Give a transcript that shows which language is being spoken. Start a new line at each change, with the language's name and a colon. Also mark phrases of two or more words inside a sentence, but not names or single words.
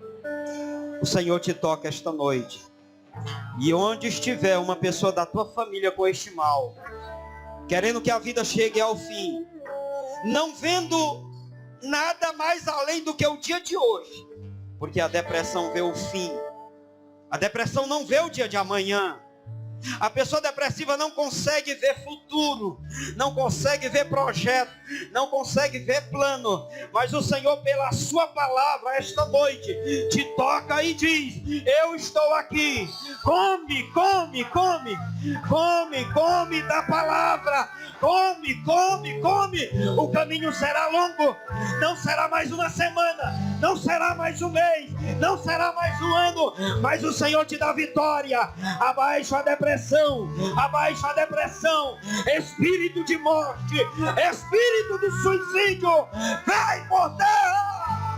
Portuguese: O Senhor te toca esta noite. E onde estiver uma pessoa da tua família com este mal, querendo que a vida chegue ao fim, não vendo nada mais além do que o dia de hoje, porque a depressão vê o fim, a depressão não vê o dia de amanhã. A pessoa depressiva não consegue ver futuro, não consegue ver projeto, não consegue ver plano. Mas o Senhor, pela sua palavra, esta noite, te toca e diz: eu estou aqui. Come, come, come. Come, come da palavra. Come, come, come. O caminho será longo. Não será mais uma semana, não será mais um mês, não será mais um ano. Mas o Senhor te dá vitória. Abaixa a depressão, abaixa a depressão. Espírito de morte, espírito de suicídio, vai por terra.